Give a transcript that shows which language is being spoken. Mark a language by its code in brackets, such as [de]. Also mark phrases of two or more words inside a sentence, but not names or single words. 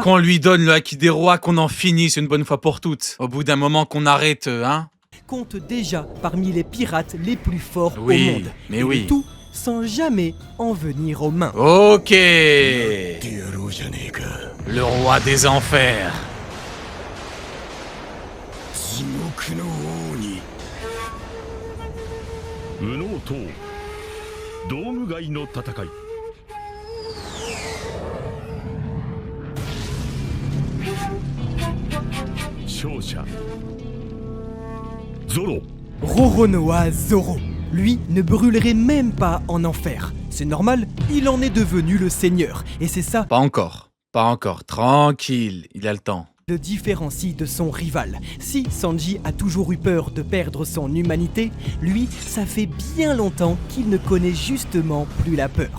[fr] Qu'on lui donne le haki des rois, qu'on en finisse une bonne fois pour toutes. Au bout d'un moment qu'on arrête, hein. compte déjà parmi les pirates les plus forts Oui, au monde. mais Et oui. le tout sans jamais en venir aux mains. Ok. Le roi des enfers. [ja] 地獄の王に右脳塔ドーム街の戦い勝者ゾロ [fr] Roronoa Zoro. Lui ne brûlerait même pas en enfer. C'est normal, il en est devenu le seigneur. Et c'est ça Pas encore. Pas encore. Tranquille, il a le temps. le différencie de son rival. Si Sanji a toujours eu peur de perdre son humanité, lui, ça fait bien longtemps qu'il ne connaît justement plus la peur.